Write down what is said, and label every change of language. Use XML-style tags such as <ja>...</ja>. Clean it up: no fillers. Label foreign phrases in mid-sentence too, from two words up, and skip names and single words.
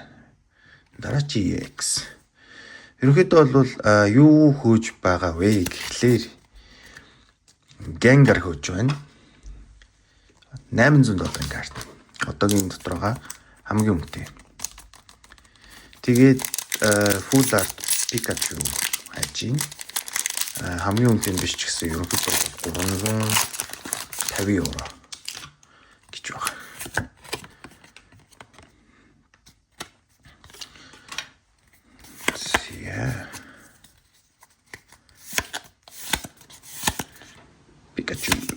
<mn>Дараач EX. Ерөнхийдөө бол юу хөөж байгаа вэ гэхлээр Gengar хөөж байна. 800 долларын карт. Одоогийн дотороо хамгийн үнэтэй. Тэгээд</mn> <en>full art</en> <mn>Pikachu хайж ийн. Хамгийн үнэтэй биш ч гэсэн ерөнхийдөө 350 евро гэж байна. Pikachu.</mn>